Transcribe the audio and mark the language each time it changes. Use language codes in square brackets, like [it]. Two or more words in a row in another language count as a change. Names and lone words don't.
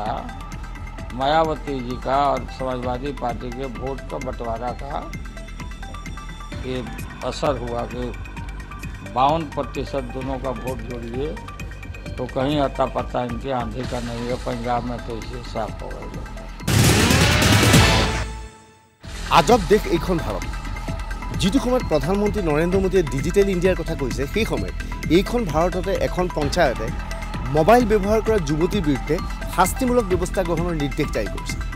[hi] मायावती जी का और समाजवादी पार्टी के वोट का बंटवारा का ये असर हुआ कि 52% दोनों का वोट जोड़िए तो कहीं अता पता इनके आंधी का नहीं है। पंजाब में तो इसे साफ हो गए। [as] আজব দেশ এইখন ভাৰত। যিটো সময়ত প্ৰধানমন্ত্ৰী নৰেন্দ্ৰ মোদীয়ে ডিজিটেল ইণ্ডিয়াৰ কথা কৈছে, সেই সময়ত এইখন ভাৰততে এখন পঞ্চায়তে মোবাইল ব্যৱহাৰ কৰা যুৱতীৰ বিৰুদ্ধে শাস্তিমূলক ব্যৱস্থা গ্ৰহণৰ নিৰ্দেশ জাৰি কৰিছে।